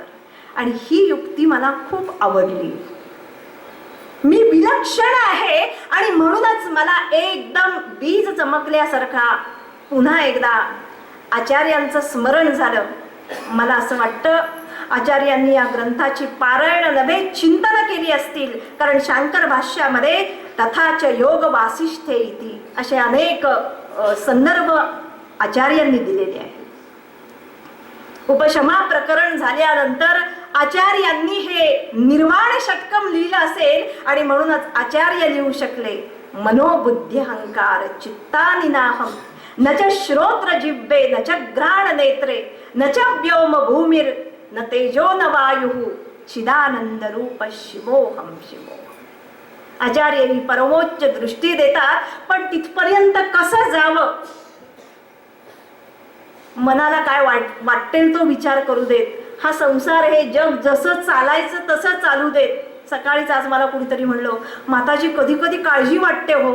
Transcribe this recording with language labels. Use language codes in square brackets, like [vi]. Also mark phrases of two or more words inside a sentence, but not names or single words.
[mr] आणि ही युक्ती मला खूप आवडली. मी विलक्षण आहे आणि म्हणूनच मला एकदम बीज चमकल्यासारखा पुन्हा एकदा आचार्यांचं स्मरण झालं. मला असं वाटतं आचार्यांनी या ग्रंथाची पारायण नव्हे चिंतन केली असतील. कारण शांकर भाष्यामध्ये [sa] तथाच योग वासिष्ठे इति [mr] असे अनेक संदर्भ आचार्यांनी दिलेले आहेत. उपशमा प्रकरण झाल्यानंतर आचार्यांनी हे निर्वाण षटकम लिहिलं असेल आणि म्हणूनच आचार्य लिहू शकले, [sa] मनोबुद्धी अहंकार चित्तानिनाहम न च श्रोत्र जिव्हे न च घ्राण नेत्रे न च व्योम भूमिर न तेजो न वायु चिदानंद रूप शिवोहम शिवोहम. [mr] आचार्य ही परमोच्च दृष्टी देतात, पण तिथपर्यंत कसं जावं मनाला काय वाटेल तो विचार करू देत. हा संसार, हे जग जसं चालायचं तसं चालू देत. सकाळीच आज मला कुणीतरी म्हणलं, माताजी कधी कधी काळजी वाटते हो.